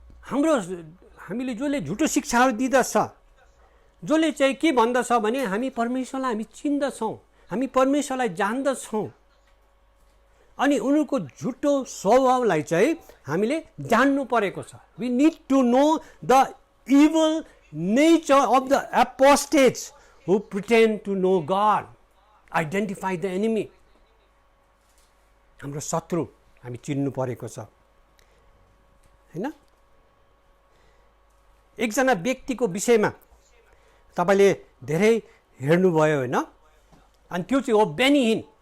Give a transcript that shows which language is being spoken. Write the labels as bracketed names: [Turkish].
[Nepali] हामीले जसले झुटो शिक्षाहरू दिँदछ, जसले चाहिँ के भन्दछ भने हामी परमेश्वरलाई हामी चिन्दछौँ, हामी परमेश्वरलाई जान्दछौँ, अनि उनीहरूको झुटो स्वभावलाई चाहिँ हामीले जान्नु परेको छ। [English] We need to know the evil nature of the apostates who pretend to know God. Identify the enemy. [Nepali] हाम्रो शत्रु हामी चिन्नु परेको छ हैन। एकजना व्यक्तिको विषयमा तपाईले धेरै हेर्नुभयो हैन, अनि त्यो चाहिँ हो बेनी हिन।